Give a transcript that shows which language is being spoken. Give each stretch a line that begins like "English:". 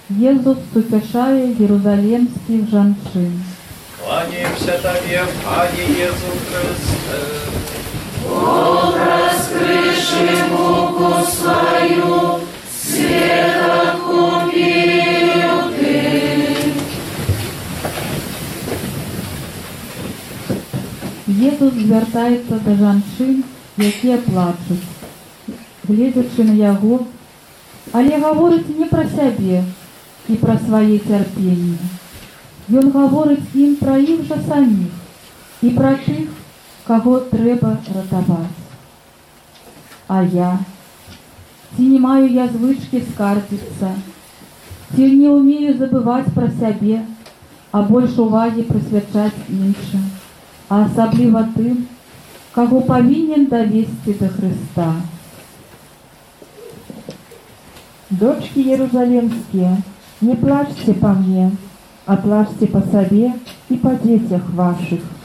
Belarusian: Езус сутешае єрусалимських жанчин.
Russian: Кланяемся Тебе, Пане Иису Христе. Бог, раскрыши муку свою, свет откупил Ты.
Belarusian: Езус звяртаецца да жанчын, якія плачуць, гледзячы на яго, але гаворыць не пра сябе і пра свае цярпенні. Ён гаворыць ім пра іх жа саміх і пра тых, каго трэба ратаваць. А я? Ці не маю я звычкі скардзіцца? Ці не ўмею забываць пра сябе, а больш увагі прысвячаць іншым, а асабліва тым, каго павінен давесці да Христа?
Russian: Дочки Иерусалимские, не плачьте по мне, а плачьте по себе и по детях ваших.